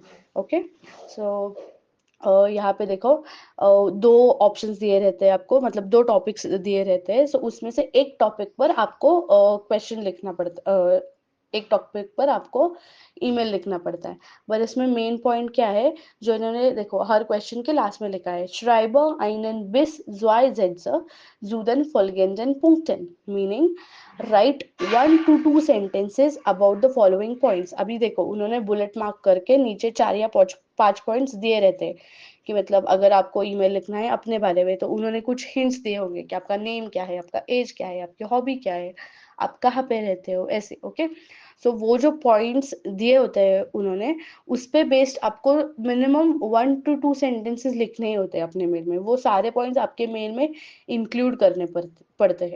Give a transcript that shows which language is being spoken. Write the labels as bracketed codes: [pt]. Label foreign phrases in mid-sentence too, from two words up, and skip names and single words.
[en] okay, so [hi] यहाँ पे देखो, 2 ऑप्शंस दिए रहते हैं आपको, मतलब 2 टॉपिक्स दिए रहते हैं, सो उसमें से एक टॉपिक पर आपको क्वेश्चन लिखना पड़ता, एक टॉपिक पर आपको ईमेल लिखना पड़ता है। पर इसमें [en] main point [hi] क्या है, जो इन्होंने देखो हर क्वेश्चन के लास्ट में लिखा है, [de] Schreiben einen bis zwei Sätze zu den folgenden Punkten, [en] meaning write 1 to 2 sentences about the following points। [hi] अभी देखो उन्होंने [en] bullet mark [hi] करके नीचे 4 या 5 पॉइंट्स दिए रहते हैं, कि मतलब अगर आपको ईमेल लिखना है अपने बारे में, तो उन्होंने कुछ हिंट्स दिए होंगे कि आपका नेम क्या है, आपका एज क्या है, आपकी हॉबी क्या है, आप कहाँ पे रहते हो, ऐसे। [en] okay, so [hi] वो जो पॉइंट्स दिए होते हैं उन्होंने, उस पे बेस्ड आपको [en] minimum 1 to 2 sentences [hi] लिखने ही होते हैं अपने मेल में, वो सारे पॉइंट्स आपके मेल में इंक्लूड करने पड़ते हैं।